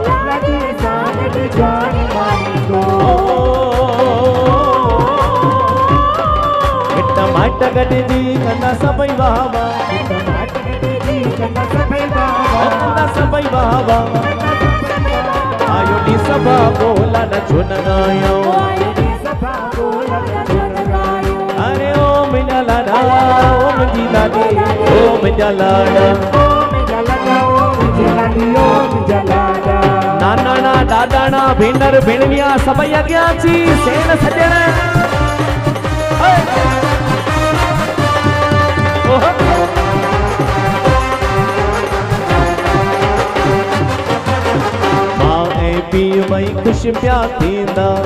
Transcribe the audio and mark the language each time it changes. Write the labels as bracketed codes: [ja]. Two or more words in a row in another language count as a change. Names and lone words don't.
[sd] टमाटा गॾिजी कंदा सभई वाह कंदा सभई वाह। आयो डी सभा को लाडा छो न गायो। अरे ओ मुंहिंजा लाडा, ओ मुंहिंजी लाडी, ओ मुंहिंजा लाडा। नाना ना दादा ना भेनर भेणविया सभई अॻियां अची सेण सॼण। मां ऐं पीउ ॿई ख़ुशि पिया थींदा।